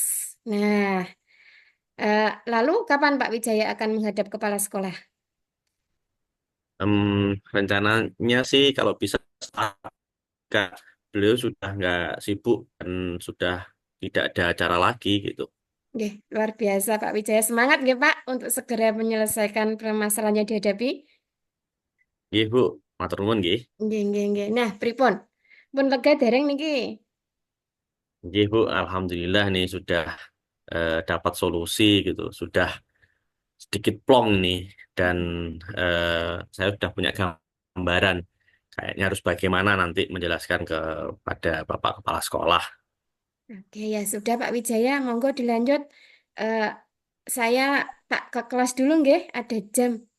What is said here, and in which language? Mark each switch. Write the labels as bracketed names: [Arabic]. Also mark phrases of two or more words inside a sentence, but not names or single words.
[Indonesian] Nah, lalu kapan Pak Wijaya akan menghadap kepala sekolah? Rencananya sih kalau bisa Kak, beliau sudah nggak sibuk dan sudah tidak ada acara lagi gitu. Nggih, luar biasa Pak Wijaya. Semangat nggih Pak untuk segera menyelesaikan permasalahan yang dihadapi. [Javanese] Nggih Bu, matur nuwun nggih. Nggih, nggih, nggih. Nah, pripun? Pun lega dereng niki. [Indonesian] Nggih Bu, alhamdulillah nih sudah dapat solusi gitu, sudah sedikit plong nih dan saya sudah punya gambaran kayaknya harus bagaimana nanti menjelaskan kepada Bapak Kepala Sekolah. Oke, ya sudah Pak Wijaya, monggo dilanjut. Eh, saya tak ke kelas dulu nggih, ada jam.